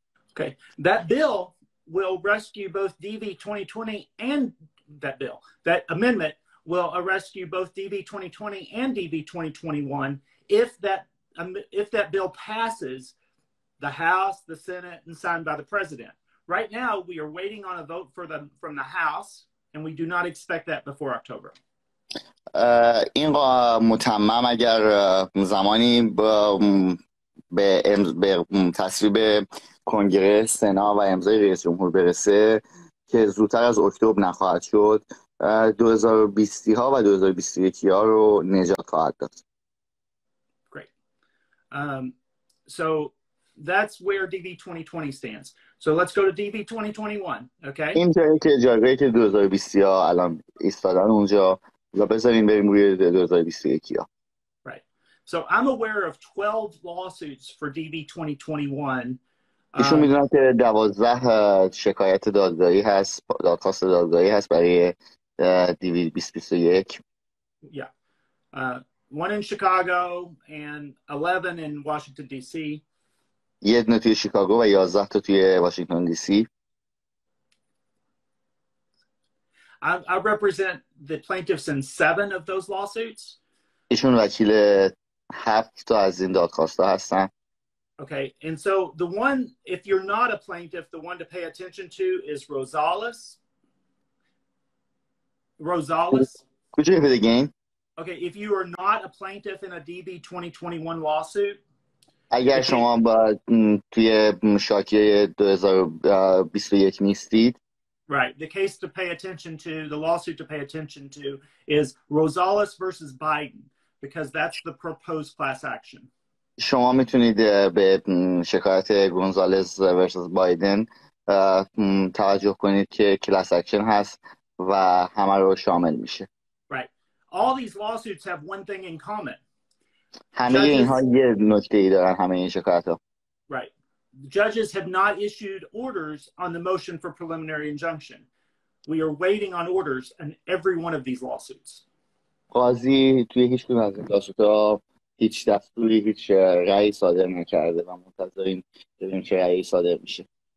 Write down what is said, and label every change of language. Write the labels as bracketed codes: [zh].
[en] Okay, that bill will rescue both DV2020 and that amendment will rescue both DV2020 and DV2021 if that bill passes the House, the Senate, and signed by the President. Right now, we are waiting on a vote from the House, and we do not expect that before October. [fa] این متمم اگر زمانی به تصویب کنگره، سنا و امضای رئیس جمهور برسه که زودتر از اکتبر نخواهد شد، 2020 ها و 2021 ها رو نجات خواهد داد. [en] Great. So that's where DV2020 stands. So let's go to DV2021, okay? [fa] این جایی که جایگاهی که 2020 ها الان ایستادن اونجا و بذاریم بریم روی 2021 ها. [en] Right. So I'm aware of 12 lawsuits for DV2021. [fa] ایشون میدونم که 12 شکایت دادگاهی هست، دادخواست دادگاهی هست برای DV2021. [en] Yeah. One in Chicago and 11 in Washington D.C. [fa] یه دونه توی شیکاگو و 11 تا توی واشنگتن دی سی. [en] I represent the plaintiffs in 7 of those lawsuits. [fa] ایشون وکیل 7 تا از این دادخواستا هستن. [en] Okay, and so the one, if you're not a plaintiff, the one to pay attention to is Rosales. Could you repeat again? Okay, if you are not a plaintiff in a DV2021 lawsuit. [fa] اگر شما توی شاکی 2021 نیستید. [en] Right, the case to pay attention to, the lawsuit to pay attention to is Rosales versus Biden, because that's the proposed class action. [fa] شما میتونید به شکایت گونزالز ورسوس بایدن توجه کنید که کلاس اکشن هست و همه رو شامل میشه. [en] Right. All these lawsuits have one thing in common. [fa] همه اینها یه نکته ای دارن، همه این شکایت ها. [en] Right. Judges have not issued orders on the motion for preliminary injunction. We are waiting on orders on every one of these lawsuits. [fa] قاضی توی هیچ کدوم از این لاسوت‌ها هیچ دستوری، هیچ رأی صادر نکرده و منتظریم ببینیم چه رأیی صادر میشه.